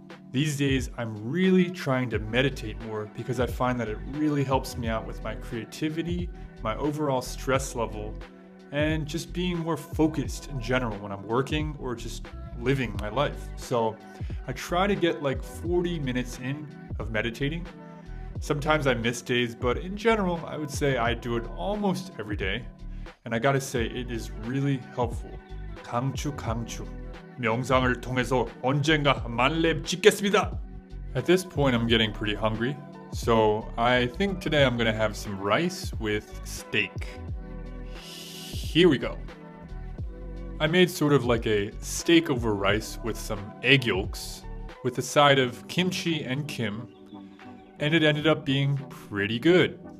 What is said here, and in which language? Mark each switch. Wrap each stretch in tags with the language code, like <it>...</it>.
<en>These days, I'm really trying to meditate more because I find that it really helps me out with my creativity, my overall stress level, and just being more focused in general when I'm working or just living my life. So I try to get like 40 minutes in of meditating. Sometimes I miss days, but in general, I would say I do it almost every day. And I gotta say, it is really helpful.</en> <ko>강추. 명상을 통해서 언젠가 만렙 찍겠습니다.</ko> <en>At this point, I'm getting pretty hungry. So I think today I'm gonna have some rice with steak. Here we go. I made sort of like a steak over rice with some egg yolks, with a side of kimchi and kim, and it ended up being pretty good.</en>